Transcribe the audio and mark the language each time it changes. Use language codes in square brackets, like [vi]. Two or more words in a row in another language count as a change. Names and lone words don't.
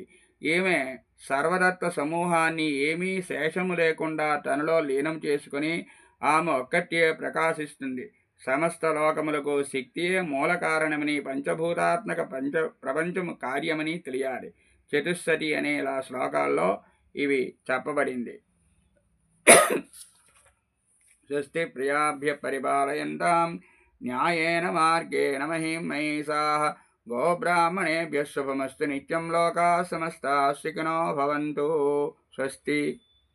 [te] ఈమె సర్వదత్త సమూహాన్ని ఏమీ శేషము లేకుండా తనలో లీనం చేసుకుని ఆమె ఒక్కటే ప్రకాశిస్తుంది. సమస్త లోకములకు శక్తియే మూల కారణమని, పంచభూతాత్మక ప్రపంచము కార్యమని తెలియాలి. చతుస్సతి అనే ఇలా శ్లోకాల్లో ఇవి చెప్పబడింది. [sa] స్వస్తి ప్రియాభ్య పరిపాలయంతాం న్యాయేన మార్గేణ మహిం మహిషాః గోబ్రాహ్మణేభ్యः శుభమస్తు నిత్యం లోకాः సమస్తాः సుఖినో భవంతు. స్వస్తి.